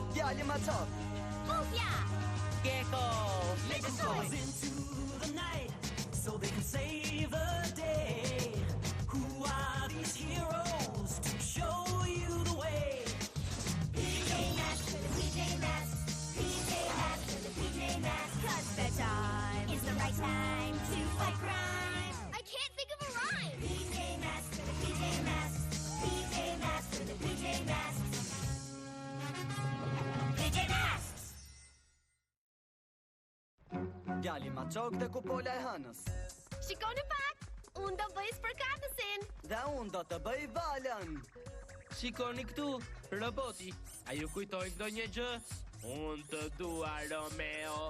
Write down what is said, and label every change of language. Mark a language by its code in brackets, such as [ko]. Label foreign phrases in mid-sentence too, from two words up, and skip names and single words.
[sq] Djali ma qop. Pufja! Gecko! [en] Let's go! Into the night so they can save the day. Who are these heroes to show you the way? PJ Masks for the PJ Masks. PJ Masks for the PJ Masks. 'Cause bedtime is the right time to fight crime. I can't think of a rhyme. PJ Masks for the PJ Masks. PJ Masks for the PJ Masks. PJ Masks! [sq] Djali ma qok dhe kupola e hënës. Shikoni pak, unë do bëj spërkatësin. Dhe unë do të bëj valën. Shikoni këtu, roboti. A ju kujtoj ndonjë gjë? Unë të dua, Romeo.